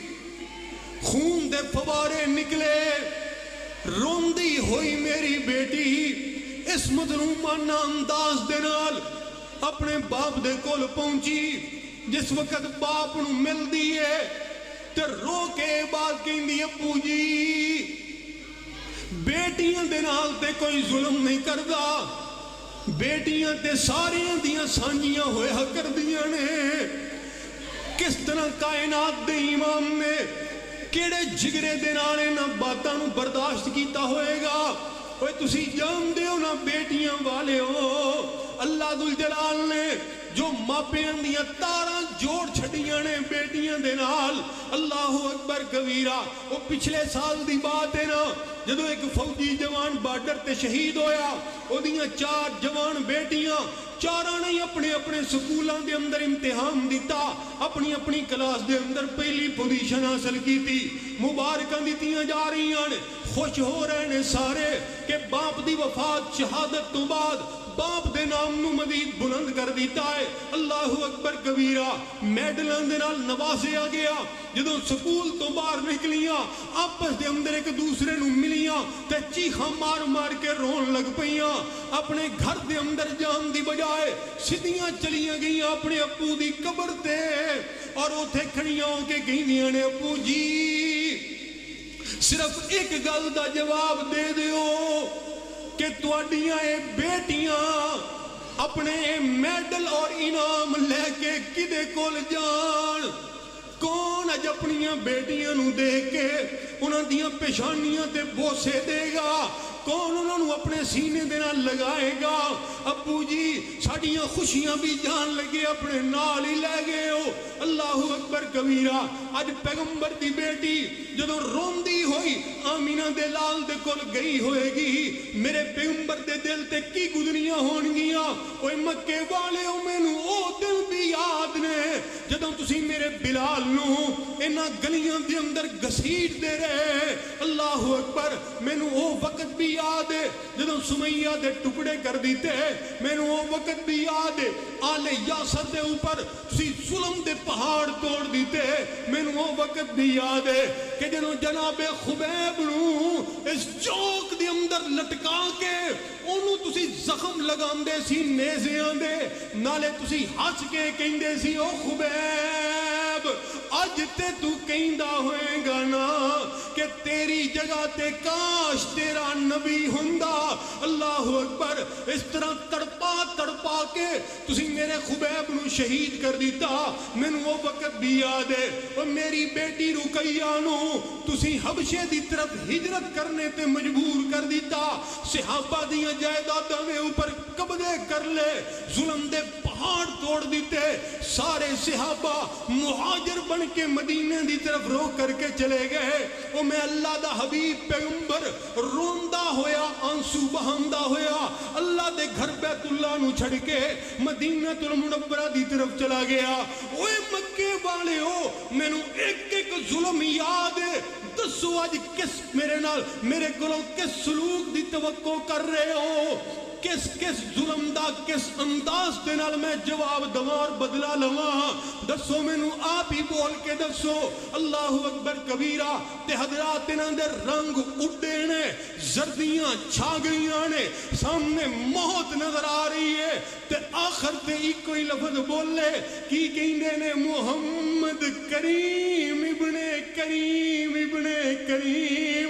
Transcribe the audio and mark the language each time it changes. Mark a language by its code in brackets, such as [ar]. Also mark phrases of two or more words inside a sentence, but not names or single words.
[pa] خون دے فوارے نکلے روندی ہوئی میری بیٹی اس مظلومانہ انداز دے نال اپنے باپ دے کول پہنچی جس وقت باپ نو مل دیئے تے رو کے بات کہندی ابو جی بیٹیاں دے نال تے کوئی ظلم نہیں کردا بیٹیاں تے ساریاں دیاں سانجیاں ہوئے کر دیاں نے کس طرح کائنات دے امام نے کیڑے جگرے دے نال انہاں باتاں نو برداشت کیتا ہوئے گا اوے تسی جان دے ہو نا بیٹیاں والے ہو اللہ ذوالجلال نے جو ماپیاں دیاں تاراں جوڑ چھڑیاں نے بیٹیاں دے نال [ar] اللہ اکبر کبیرہ [pa] وہ پچھلے سال دی بات ہے نا جدو ایک فوجی جوان بارڈر تے شہید ہویا وہ دیاں 4 جوان بیٹیاں چاراں نے اپنے اپنے سکولاں دے اندر امتحان دیتا اپنی اپنی کلاس دے اندر پہلی پوزیشن [ur] حاصل کی تھی [pa] مبارکاں دیتیاں جا [ur] رہی ہیں خوش ہو رہے ہیں [pa] سارے کہ باپ دی وفات شہادت تو بعد باپ دے نام نو مزید بلند کر دیتا ہے [ar] اللہ اکبر کبیرہ [pa] میڈلان دے نال نوازیا گیا جدوں سکول تو باہر نکلیاں آپس دے اندر ایک دوسرے نو ملیاں تے چیخاں مار مار کے رون لگ پئیاں اپنے گھر دے اندر جان دی بجائے سیدھیاں چلیاں گئیاں اپنے ابو دی قبر تے اور اوتھے کھڑیاں ہو کے کہندیاں نے ابو جی صرف ایک گل دا جواب دے دیو کہ تواڈیاں اے بیٹیاں اپنے میڈل اور انعام لے کے کدے کول جان کون اج اپنیاں بیٹیاں نو دیکھ کے انہاں دیاں پیشانیاں تے بوسے دے گا کون انہوں نے اپنے سینے دینا لگائے گا ابو جی ساڑیاں خوشیاں بھی جان لگے اپنے نال ہی لے گئے ہو [ar] اللہ اکبر کبیرہ [pa] آج پیغمبر دی بیٹی جدو روندی ہوئی آمینہ دے لال دے کول گئی ہوئے گی میرے پیغمبر دے دل تے کی گزریاں ہون گیاں اوہ مکے والے ہو میں نو او دل بھی یاد نے جدو تسی میرے بلال نو انہاں گلیاں دے اندر گھسیٹ دے رہے [ar] اللہ اکبر [pa] میں نو او وقت بھی یاد ہے جدو سمیہ دے ٹکڑے کر دیتے میں نو وہ وقت بھی یاد ہے آل یاسر دے اوپر تسی ظلم دے پہاڑ توڑ دیتے میں نو وہ وقت بھی یاد ہے کہ جنو جناب خبیب نو اس چوک دے اندر لٹکا کے انہوں تسی زخم لگان دے سی نیزیاں دے نالے تسی ہس کے کہیں دے سی او خبیب آج تے تو کہیں دا ہوئے گا نا کہ میری جگہ تے کاش تیرا نبی ہوندا. [ar] اللہ اکبر. [pa] اس طرح تڑپا تڑپا کے تسی میرے خبیب نو شہید کر دیتا. مینوں وہ وقت بھی یاد ہے اور میری بیٹی رقیہ نو تسی حبشے دی طرف ہجرت کرنے تے مجبور کر دیتا. صحابہ دیاں جائیداداں دے اوپر قبضے کر لے, ظلم دے پہاڑ توڑ دیتے. سارے صحابہ مہاجر بن کے مدینے دی طرف رو کر کے چلے گئے. او میں اللہ دا حبیب پیغمبر روندا ہویا, آنسو بہاندا ہویا اللہ دے گھر بیت اللہ نو چھڑ کے مدینہ المنورہ دی طرف چلا گیا. اوے مکے والے ہو, مینوں ایک ایک ظلم یاد ہے. دسو اج کس میرے نال میرے کولوں کس سلوک دی توقع کر رہے ہو؟ کس کس ظلم دا کس انداز دے نال میں جواب دواں اور بدلہ لواں؟ دسو مینوں آپ ہی بول کے دسو. [ar] اللہ اکبر کبیرہ. [pa] تے حضرات انہاں دے رنگ اڈے نے, زردیاں چھا گئیاں نے, سامنے موت نظر آ رہی ہے. تے آخر تے ایک کوئی لفظ بولے کی کہندے نے محمد [ar] کریم ابن کریم ابن کریم.